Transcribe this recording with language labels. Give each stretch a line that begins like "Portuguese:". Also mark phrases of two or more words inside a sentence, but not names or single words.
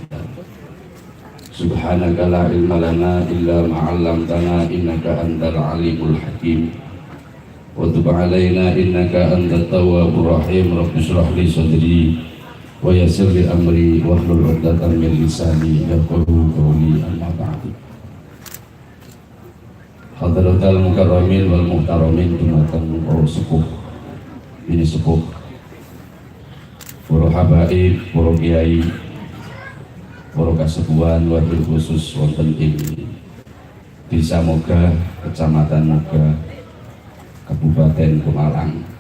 Arabic: سبحانك لا علم لنا إلا ما علمتنا إنك أنت العليم الحكيم وتب علينا إنك أنت التواب الرحيم. رب اشرح لي صدري ويسر لي أمري واحلل عقدة من لساني يفقهوا قولي. أما بعد. حضرة المكرمين والمحترمين,
Javanese: dumateng para sepuh ini sepuh, para habaib, para kiai, para kasepuhan, wabil khusus wonten ing Desa Moga, Kecamatan Moga, Kabupaten Pemalang.